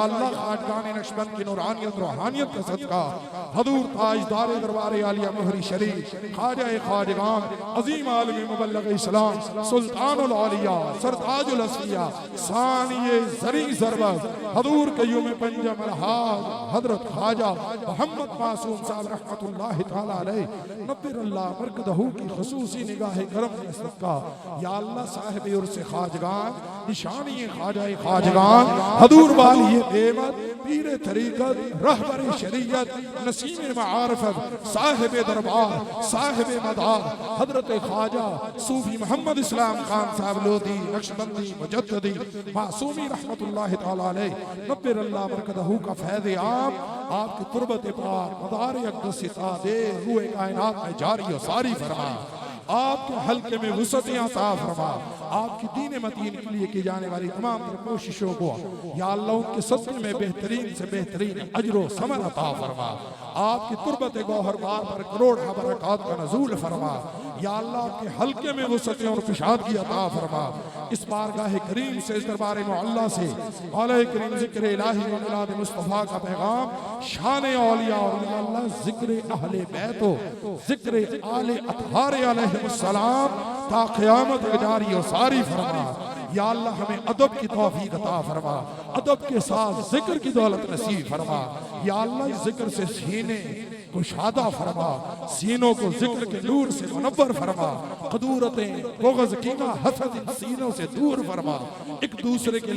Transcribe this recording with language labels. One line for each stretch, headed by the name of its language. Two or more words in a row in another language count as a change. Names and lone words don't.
Urdu: اللہ خواجگان نقشبند کی نورانیت روحانیت کا صدقہ، حضور تاجدار دربار عالیہ موہری شریف خواجہ خواجگان عظیم عالم مبلغ اسلام سلطان الاولیاء سرتاج الاصفیاء ثانی زری ضربت حضور قیوم پنجم الحاج حضرت خواجہ محمد معصوم صاحب
Arabic: رحمة الله تعالى عليه نور الله بركته
Urdu: کی خصوصی نگاہ کرم کے صدقہ، یا اللہ صاحب عرس خواجگان نشانی خواجہ خواجگان حضور والی نعمت پیر طریقت رہبر شریعت نسیم معرفت صاحب دربار صاحب مدار حضرت خواجہ صوفی محمد اسلام خان صاحب لودھی نقشبندی مجددی معصومی
Arabic: رحمة الله تعالى عليه نور الله بركته
Urdu: کا فیض عام آپ کی تربت پاک مدار اقدس تا دے روئے کائنات میں جاری اور ساری فرما. آپ کے حلقے میں وسعتیں عطا فرما۔ آپ کی دین متین کے لیے کی جانے والی تمام کوششوں کو یا اللہ ان کے صدقے میں بہترین سے بہترین اجر و ثمر عطا فرما. آپ کی تربت گوہربار پر کروڑ برکات کا نزول فرما. یا اللہ آپ کے حلقے میں وسعتیں اور کشادگی عطا فرما. اس بارگاہ کریم سے اس دربار معلیٰ سے مولا کریم ذکر الٰہی و میلاد مصطفیٰ کا پیغام شان اولیاء اور یا اللہ ذکر اہل بیت ذکر آل اطہار علیہ السلام تا قیامت جاری اور ساری فرما. یا اللہ ہمیں ادب کی توفیق عطا فرما، ادب کے ساتھ ذکر کی دولت نصیب فرما. یا اللہ اس ذکر سے سینے کشادہ فرما، سینوں کو ذکر کے نور سے منور فرما، کدورتیں بغض کینہ حسد ان سینوں سے دور فرما، ایک دوسرے کے